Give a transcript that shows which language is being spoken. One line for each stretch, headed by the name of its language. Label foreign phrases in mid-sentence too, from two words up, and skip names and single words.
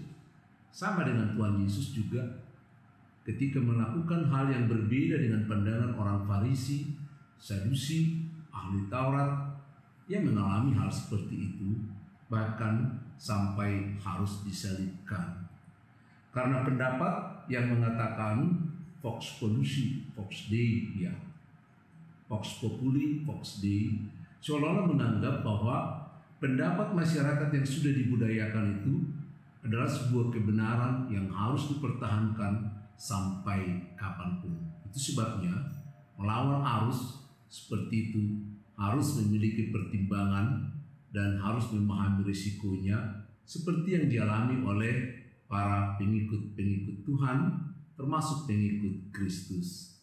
Indonesian: Sama dengan Tuhan Yesus juga ketika melakukan hal yang berbeda dengan pandangan orang Farisi, Sadusi, ahli Taurat, yang mengalami hal seperti itu, bahkan sampai harus disalibkan. Karena pendapat yang mengatakan
Latin: Vox Populi, Vox Dei, ya, Vox Populi, Vox Dei,
Indonesian: seolah-olah menganggap bahwa pendapat masyarakat yang sudah dibudayakan itu adalah sebuah kebenaran yang harus dipertahankan sampai kapanpun. Itu sebabnya melawan arus seperti itu harus memiliki pertimbangan dan harus memahami risikonya, seperti yang dialami oleh para pengikut-pengikut Tuhan, termasuk pengikut Kristus.